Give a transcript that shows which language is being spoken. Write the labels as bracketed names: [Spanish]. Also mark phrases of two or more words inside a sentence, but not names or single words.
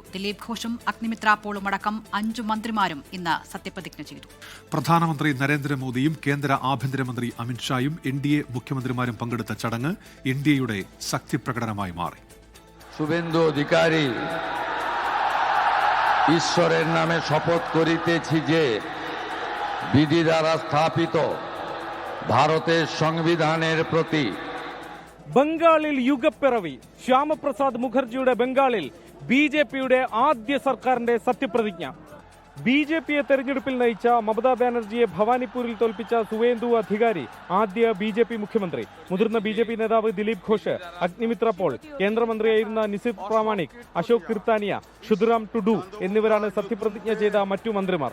[Malayalam] ദിലീപ് ഘോഷും അഗ്നിമിത്ര പോളും അടക്കം 5 മന്ത്രിമാരും ഇന്ന് സത്യപ്രതിജ്ഞ ചെയ്തു. പ്രധാനമന്ത്രി നരേന്ദ്രമോദിയും കേന്ദ്ര ആഭ്യന്തരമന്ത്രി അമിത്ഷായും NDA മുഖ്യമന്ത്രിമാരും പങ്കെടുത്ത ചടങ്ങ് ഇന്ത്യയുടെ ശക്തിപ്രകടനമായി മാറി. [Bangla] শুভেন্দু অধিকারী ঈশ্বরের নামে শপথ করিতেছি যে বিধি দ্বারা স্থাপিত ভারতের সংবিধানের প্রতি [Malayalam] ബംഗാളിൽ യുഗപ്പിറവി. ശ്യാമപ്രസാദ് മുഖർജിയുടെ ബംഗാളിൽ BJPയുടെ ആദ്യ സർക്കാരിന്റെ സത്യപ്രതിജ്ഞ. BJPയെ തെരഞ്ഞെടുപ്പിൽ നയിച്ച മമതാ ബാനർജിയെ ഭവാനിപ്പൂരിൽ തോൽപ്പിച്ച സുവേന്ദു അധികാരി ആദ്യ BJP മുഖ്യമന്ത്രി. മുതിർന്ന BJP നേതാവ് ദിലീപ് ഘോഷ്, അഗ്നിമിത്ര പോൾ, കേന്ദ്രമന്ത്രിയായിരുന്ന നിസിത് പ്രാമാണിക്, അശോക് കിർത്താനിയ, ഷുദുറാം ടുഡു എന്നിവരാണ് സത്യപ്രതിജ്ഞ ചെയ്ത മറ്റു മന്ത്രിമാർ.